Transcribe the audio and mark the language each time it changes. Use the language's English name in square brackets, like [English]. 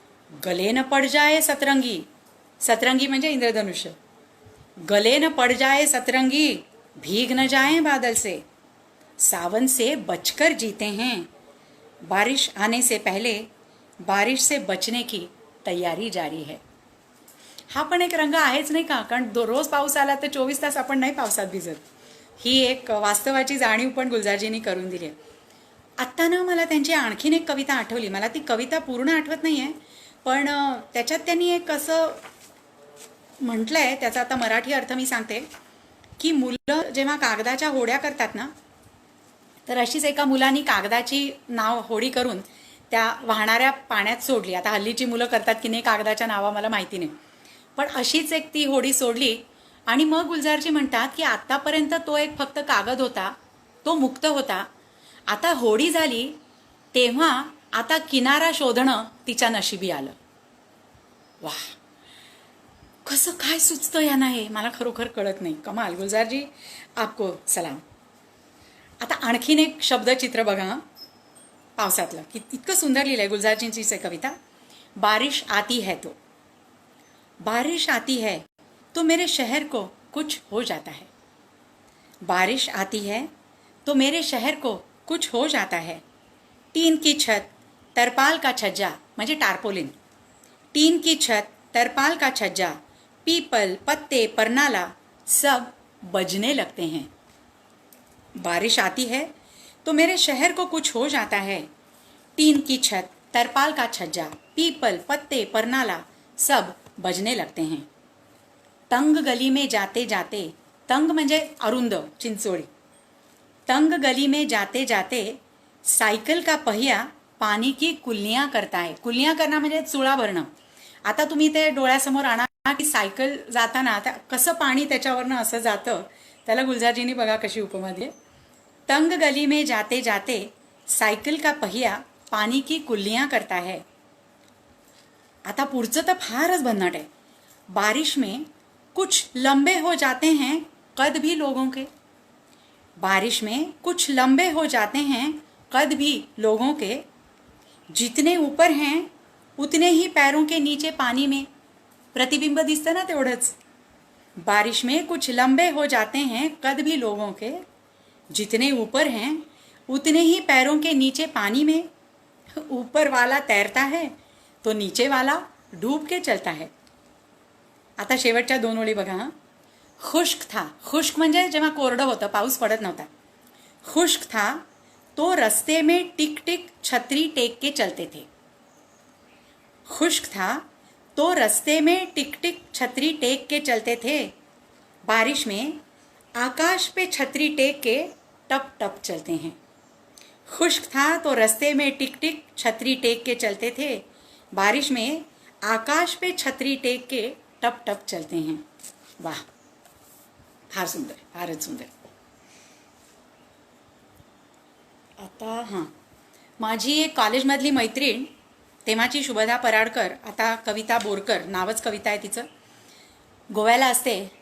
[Hindi] गले न पड़ जाए सतरंगी, सतरंगी [Marathi] म्हणजे इंद्रधनुष्य. [Hindi] गले न पड़ जाए सतरंगी, भीग न जाए बादल से. सावन से बचकर जीते हैं. बारिश आने से पहले बारिश से बचने की तयारी जारी है. [Marathi] हा पण एक रंग आहेच नाही का, कारण रोज पाऊस आला तर 24 तास आपण नाही पावसात भिजत. ही एक वास्तवाची जाणीव पण गुलजारजींनी करून दिली आहे. आत्ता ना मला त्यांची आणखीन एक कविता आठवली. मला ती कविता पूर्ण आठवत नाही आहे, पण त्याच्यात त्यांनी एक असं म्हटलं आहे, त्याचा आता मराठी अर्थ मी सांगते की मुलं जेव्हा कागदाच्या होड्या करतात ना, तर अशीच एका मुलांनी कागदाची नाव होडी करून त्या वाहणाऱ्या पाण्यात सोडली. आता हल्लीची मुलं करतात की नाही कागदाच्या नावा मला माहिती नाही, पण अशीच एक ती होडी सोडली. आणि मग गुलजारजी म्हणतात की आत्तापर्यंत तो एक फक्त कागद होता, तो मुक्त होता. आता होडी झाली तेव्हा आता किनारा शोधणं तिच्या नशिबी आलं. वाह, कसं काय सुचतं यांना हे मला खरोखर कळत नाही. [Hindi] कमाल गुलजारजी, आपको सलाम. [Marathi] आता आणखीन एक शब्दचित्र बघा पावसातलं, की इतकं सुंदर लिहिलंय गुलजारजींची कविता. [Hindi] बारिश आती है तो, बारिश आती है तो मेरे शहर को कुछ हो जाता है. बारिश आती है तो मेरे शहर को कुछ हो जाता है. टीन की छत तरपाल का छज्जा [Marathi] म्हणजे टारपोलिन. [Hindi] टीन की छत तरपाल का छज्जा, पीपल पत्ते परनाला सब बजने लगते हैं. बारिश आती है तो मेरे शहर को कुछ हो जाता है. टीन की छत तरपाल का छज्जा, पीपल पत्ते परनाला सब बजने लगते हैं. तंग गली में जाते जाते, [Marathi] तंग म्हणजे अरुंद चिंचोळी. [Hindi] तंग गली में जाते जाते सायकल का पहिया पाणी की कुल्लियाँ करता है. [Marathi] कुल्लियाँ करणं म्हणजे चुळा भरणं. आता तुम्ही ते डोळ्यासमोर आणा की सायकल जाताना कसं पाणी त्याच्यावरनं असं जातं, त्याला गुलजारजींनी बघा कशी उपमा दिली. [Hindi] तंग गली में जाते जाते सायकल का पहिया पानी की कुल्लियाँ करता है. [Marathi] आता पुढचं तर फारच भन्नाट आहे. [Hindi] बारिश में कुछ लंबे हो जाते हैं कद भी लोगों के. बारिश में कुछ लंबे हो जाते हैं कद भी लोगों के. जितने ऊपर हैं उतने ही पैरों के नीचे पानी में. [Marathi] प्रतिबिंब दिसतं ना तेवढंच. [Hindi] बारिश में कुछ लंबे हो जाते हैं कद भी लोगों के. जितने ऊपर हैं उतने ही पैरों के नीचे पानी में. ऊपर वाला तैरता है तो नीचे वाला डूब के चलता है. [Marathi] आता शेवटच्या 2 ओळी बघा. [Hindi] खुश्क था, [Marathi] खुश्क म्हणजे जेव्हा कोरडं होतं, पाऊस पडत नव्हता. [Hindi] खुश्क था तो रस्ते में टिक टिक छतरी टेक के चलते थे. खुश्क था तो रस्ते में टिक टिक छतरी टेक के चलते थे. बारिश में आकाश पे छतरी टेक के टप टप चलते हैं. खुश्क था तो रस्ते में टिक टिक छतरी टेक के चलते थे. बारिश में आकाश पे छतरी टेक के टप टप चलते हैं. [Marathi] वाह, फार सुंदर, फारच सुंदर. आता हां, माझी एक कॉलेजमधली मैत्रीण, तेव्हाची शुभदा पराडकर, आता कविता बोरकर नावच कविता आहे तिचं, गोव्याला असते.